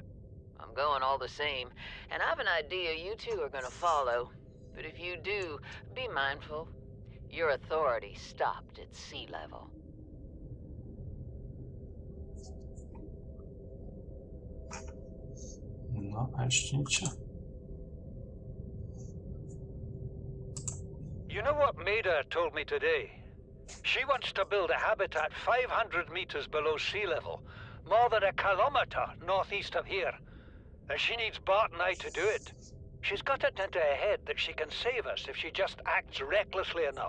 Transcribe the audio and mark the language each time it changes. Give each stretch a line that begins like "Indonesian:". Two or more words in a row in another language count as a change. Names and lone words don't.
English: I'm going all the same, and I have an idea you two are gonna follow. But if you do, be mindful. Your authority stopped at sea level.
Slovak: No, a ešte niečo?
English: You know what Maida told me today? She wants to build a habitat 500 meters below sea level, more than a kilometer northeast of here. And she needs Bart and I to do it. She's got it into her head that she can save us if she just acts recklessly enough.